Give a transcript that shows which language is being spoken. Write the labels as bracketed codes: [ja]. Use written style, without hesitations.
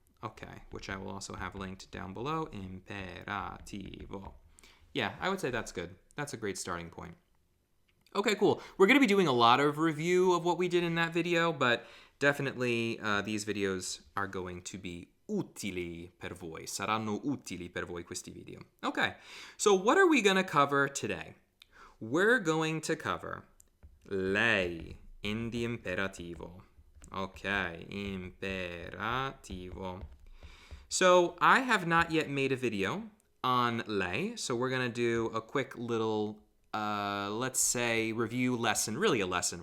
[en] Okay, which I will also have linked down below. Imperativo. Yeah, I would say that's good. That's a great starting point. Okay, cool. We're going to be doing a lot of review of what we did in that video, but definitely these videos are going to be [it] utili per voi. Saranno utili per voi questi video. [en] Okay, so what are we going to cover today? We're going to cover lei in the imperativo. Okay, imperativo. So I have not yet made a video on lei, so we're going to do a quick little, let's say, review lesson, really a lesson.